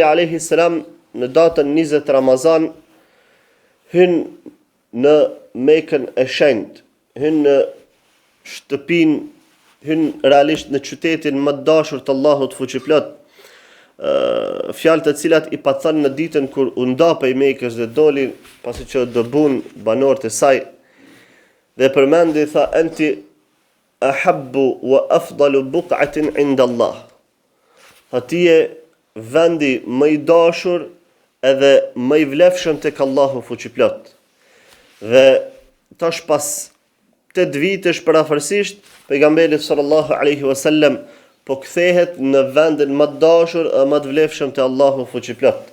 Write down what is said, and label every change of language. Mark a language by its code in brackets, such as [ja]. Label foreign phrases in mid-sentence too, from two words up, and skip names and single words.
[ar] عليه السلام [sq] në datën 20 Ramazan hyn në Mekën e shenjtë, hyn në shtëpinë, hyn realisht në qytetin më të dashur të Allahut fuqiplot, fjalë të cilat i pathan në ditën kur u nda prej Mekës dhe doli pasi që dëbun banorët e saj, dhe përmendi tha [ar] أنت أحب و أفضل بقعة عند الله. [sq] Tha ti je vendi më i dashur edhe më i vlefshëm tek Allahu fuqiplot. Dhe tash pas 8 vitesh parafërsisht pejgamberi [ar] صلى الله عليه وسلم [sq] po kthehet në vendin më të dashur e më të vlefshëm te Allahu fuqiplot.